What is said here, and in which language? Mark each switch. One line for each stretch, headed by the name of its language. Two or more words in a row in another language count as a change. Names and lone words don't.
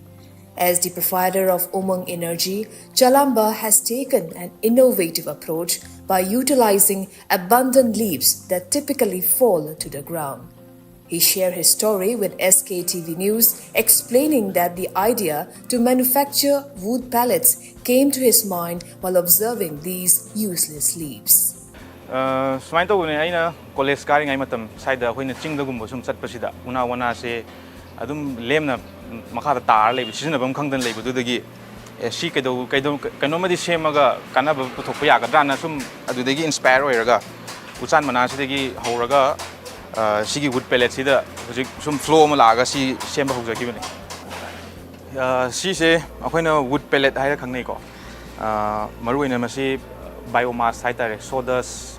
English: As the provider of Umang Energy, Chalamba has taken an innovative approach by utilizing abundant leaves that typically fall to the ground. He shared his story with SKTV News, explaining that the idea to manufacture wood pellets came to his mind while observing these useless leaves.
Manipuri: Sumain tawne aina college karing ai matam saida hoina chingdagum bosum chatpasida una wana se adum lemna makhata tar lebi sisinabam khangdan lebi dudagi si kanomadi semaga kanaba puthokpa yagadana sum adudagi inspire oiraga uchan manasidi horaga sigi
English: wood pellets
Manipuri: sida hojik sum flow ma laga si semba hojaki bani si se akoina
English: wood pellet
Manipuri: haira khangnai ko maruina masi biomass haitare sawdust